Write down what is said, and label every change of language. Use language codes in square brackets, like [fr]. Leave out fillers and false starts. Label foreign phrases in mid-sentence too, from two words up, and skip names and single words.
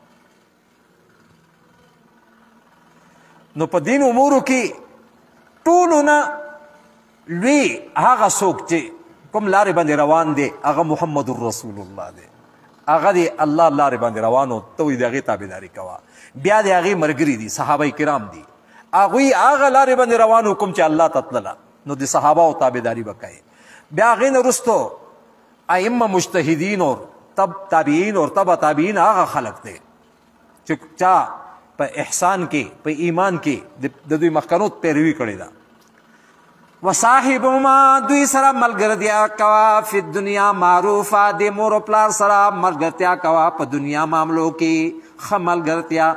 [ps] نو په دین امورو کې ټولو نه لوی هغه څوک چې کوم لارې باندې روان دی هغه محمد رسول الله دی، هغه دی الله لارې باندې روان و، ته وایي د هغې تابعداري کوه. بیا د هغې ملګري دي، صحابه کرام دي، هغوی هغه لارې باندې روان و کوم چې الله ته تلله، نو د صحابهو تابعداري به کوې. بیا هغې نه وروستو ائمه مجتهدین اور تابعین اور تبع تابعین هغه خلق دی چې چا په احسان کې په ایمان کې د دوی مخکنو پیروي کړې ده. وصاحبهما دوی سره ملګرتیا کوه [ar] فی الدنیا معروفه، [ps] د مور و پلار سره ملګرتیا کوه په دنیا معاملو کې ښه ملګرتیا.